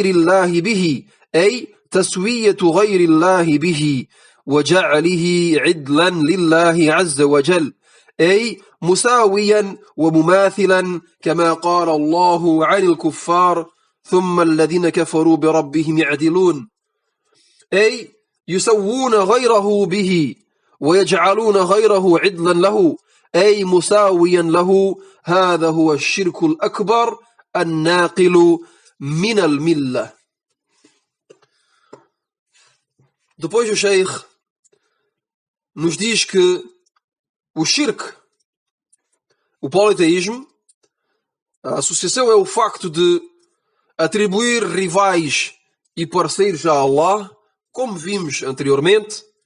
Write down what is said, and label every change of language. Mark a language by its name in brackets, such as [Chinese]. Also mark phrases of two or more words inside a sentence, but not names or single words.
[Arabic] الله به، أي تسوية غير الله به وجعله عدلا لله عز وجل، أي مساويا ومماثلا، كما قال الله عن الكفار: ثم الذين كفروا بربهم يعدلون، أي يسوون غيره به ويجعلون غيره عدلا له، أي مساويا له. هذا هو الشرك الأكبر الناقل من الملة. [Portuguese] Depois o Sheikh nos diz que o shirk, o politeísmo, a associação, é o facto de atribuir rivais e parceiros a Allah, como vimos anteriormente.